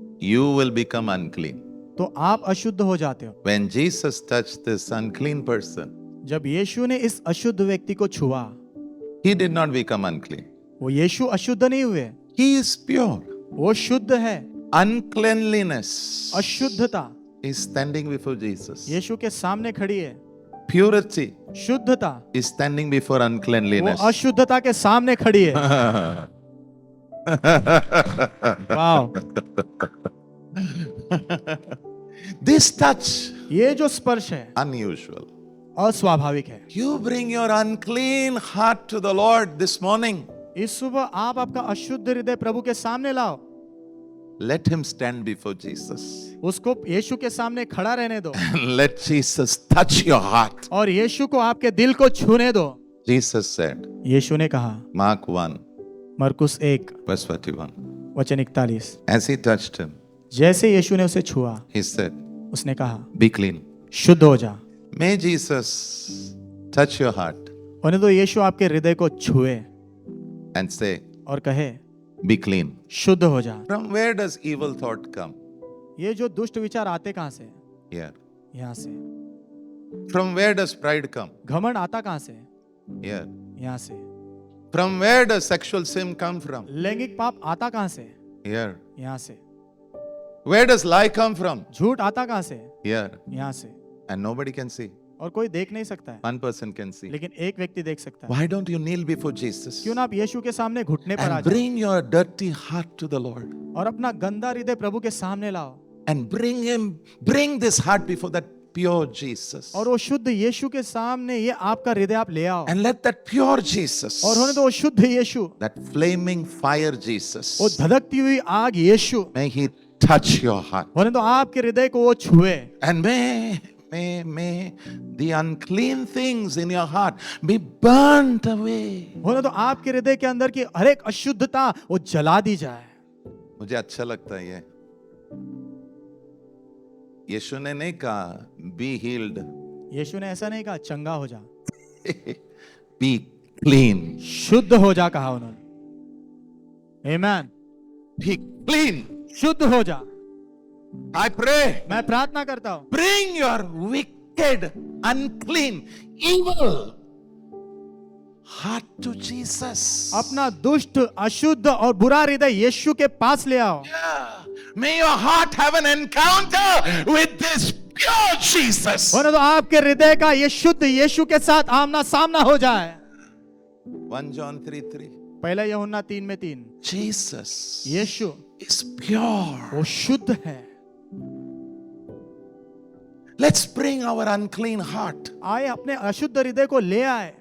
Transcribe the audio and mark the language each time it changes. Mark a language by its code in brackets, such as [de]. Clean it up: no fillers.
[en] you will become unclean. [hi] तो आप अशुद्ध हो जाते हो। [en] When Jesus touched this unclean person, [hi] जब यीशु ने इस अशुद्ध व्यक्ति को छुआ, [en] he did not become unclean. [hi] वो यीशु अशुद्ध नहीं हुए, [en] He is pure. [hi] वो शुद्ध है। [en] Uncleanliness [hi] अशुद्धता [en] is standing before Jesus. [hi] यीशु के सामने खड़ी है। [en] purity [hi] शुद्धता [en] is standing before [hi] वो [en] uncleanliness. [hi] अशुद्धता के सामने खड़ी है। वाव, [en] This touch, [hi] ये जो स्पर्श है [en] unusual. [hi] अस्वाभाविक है। [en] You bring your unclean heart to the Lord this morning. [hi] इस सुबह आप आपका अशुद्ध हृदय प्रभु के सामने लाओ, [en] Let him stand before Jesus. [hi] उसको यीशु के सामने खड़ा रहने दो [en] Let Jesus touch your heart. [hi] और यीशु को आपके दिल को छूने दो। [en] Jesus said, [hi] यीशु ने कहा, [en] Mark 1, [hi] मरकुस 1 [en] verse 41. [hi] वचन 41, [en] As he touched him, [hi] जैसे यीशु ने उसे छुआ, [en] he said, [hi] उसने कहा, [en] Be clean. [hi] शुद्ध हो जा। [en] May Jesus touch your heart [hi] होने दो यीशु आपके हृदय को छुए [en] and say, [hi] और कहे, [en] Be clean. [hi] शुद्ध हो जा। [en] From where does evil thought come? [hi] ये जो दुष्ट विचार आते कहां से? [en] Here. [hi] यहाँ से। [en] From where does pride come? [hi] घमंड आता कहां से? [en] Here. [hi] यहाँ से। [en] From where does sexual sin come from? [hi] लैंगिक पाप आता कहां से? [en] Here. [hi] यहाँ से। [en] Where does lie come from? [hi] झूठ आता कहां से? [en] Here. [hi] यहाँ से। [en] And nobody can see. [hi] और कोई देख नहीं सकता है, [en] One person can see. [hi] लेकिन एक व्यक्ति देख सकता है। [en] Why don't you kneel before Jesus [hi] क्यों ना आप यीशु के सामने घुटने पर आ [en] and [hi] जाओ [en] bring your dirty heart to the Lord [hi] और अपना गंदा हृदय प्रभु के सामने लाओ [en] and bring this heart before that pure Jesus [hi] और वो शुद्ध यीशु के सामने ये आपका हृदय आप ले आओ [en] and let that pure Jesus, [hi] और होने दो वो शुद्ध यीशु, [en] that flaming fire Jesus, [hi] वो धधकती हुई आग यीशु, [en] may he touch your heart [hi] होने दो आपके हृदय को वो छुए [en] and may the unclean things in your heart be burnt away. [hi] होने दो आपके हृदय के अंदर की हर एक अशुद्धता वो जला दी जाए। मुझे अच्छा लगता है ये। यीशु ने नहीं कहा [en] be healed, [hi] यीशु ने ऐसा नहीं कहा चंगा हो जा, be clean, शुद्ध हो जा कहा उन्होंने। आमीन। [en] be clean. [hi] शुद्ध हो जा। [en] I pray, [hi] मैं प्रार्थना करता हूं, [en] bring your wicked, unclean, evil heart to Jesus. [hi] अपना दुष्ट अशुद्ध और बुरा हृदय यीशु के पास ले आओ। [en] Yeah. May your heart have an encounter with this pure Jesus. [hi] होने दो आपके हृदय का ये शुद्ध यीशु के साथ आमना सामना हो जाए। [en] 1 John 3:3. [hi] पहला यूहन्ना 3:3, [en] Jesus [hi] यीशु [en] is pure. [hi] वो शुद्ध है। [en] Let's bring our unclean heart. [hi] आए अपने अशुद्ध हृदय को ले आए।